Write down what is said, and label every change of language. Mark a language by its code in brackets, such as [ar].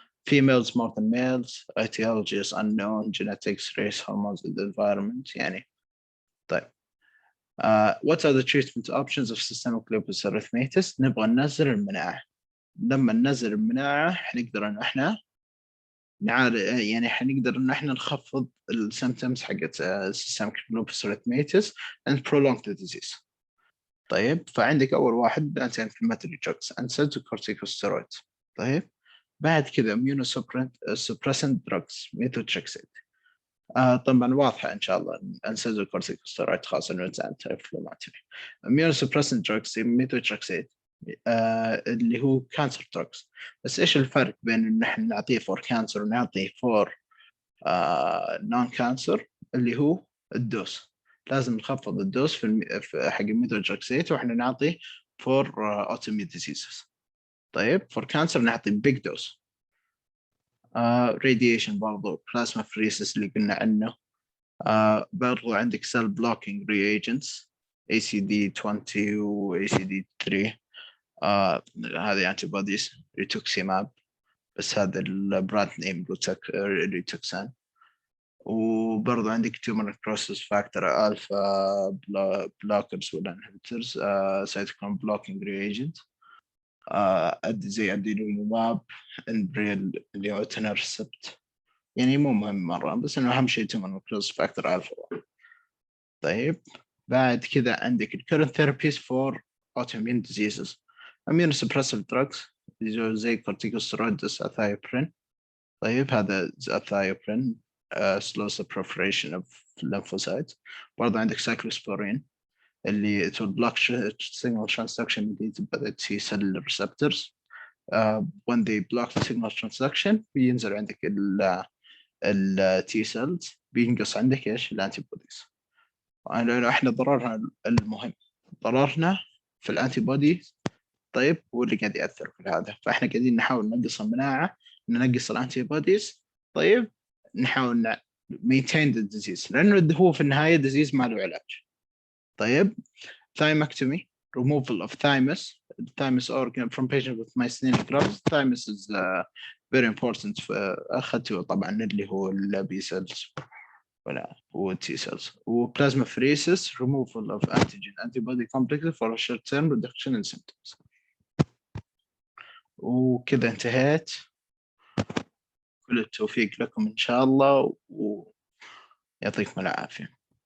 [en] females more than males etiology is unknown genetics race hormones and environment يعني. طيب what are the treatment options of systemic lupus erythematosus؟ [ar] نبغى ننزل المناعة. لما ننزل المناعة حنقدر ان احنا يعني حنقدر ان احنا نخفض السيمبتومز حقت systemic lupus erythematosus [en] and prolong the disease. [ar] طيب فعندك اول واحد anti-inflammatory drugs NSAIDs و corticosteroids. طيب [en] بعد كذا immunosuppressant drugs methotrexate. [ar] طبعا واضحة إن شاء الله أنسيزو كورتيكوستيرويد خاصة إنه anti-inflammatory. immunosuppressant drugs methotrexate اللي هو كانسر دراجز. بس إيش الفرق بين إن إحنا نعطيه فور كانسر ونعطيه فور نون كانسر؟ اللي هو الدوس، لازم نخفض الدوس في حق الميثوتريكسيت وإحنا نعطيه فور autoimmune diseases. طيب فور كانسر نعطي [en] big dose. [ar] radiation برضو plasma pheresis اللي قلنا عنه. برضو عندك cell blocking reagents ACD20 و ACD3. هذه antibodies rituximab، بس هذا البراند نيم ريتوكسان. وبرضو عندك tumor necrosis factor alpha blockers ولا inhibitors cytokine blocking reagent زي ادينوليماب انبريل اللي هو تنرسبت، يعني مو مهم مرة، بس انه اهم شيء tumor necrosis factor alpha. طيب بعد كذا عندك [en] current therapies for autoimmune diseases immunosuppressive drugs زي corticosteroids athioprine. طيب هذا athioprine slows the proliferation of lymphocytes. برضه عندك cyclosporine اللي to block signal transduction mediated by the T cell receptors. When they block the signal transduction [ar] بينزل عندك ال T cells، بينقص عندك ايش؟ الانتي بوديز. احنا ضررنا المهم ضررنا في الانتي بودي، طيب هو اللي قاعد ياثر في هذا، فاحنا قاعدين نحاول ننقص المناعه، ننقص الانتي بوديز، طيب نحاول [en] maintain the disease، [ar] لانه هو في النهايه disease ما له علاج. [en] طيب thymectomy removal of thymus organ from patient with myasthenia gravis. thymus is very important. [ar] اخذته طبعا اللي هو البي سيلز ولا هو T cells. [en] وplasma pheresis removal of antibody complexes for a short term reduction in symptoms. [ar] وكذا انتهيت. كل التوفيق لكم إن شاء الله ويعطيكم العافية.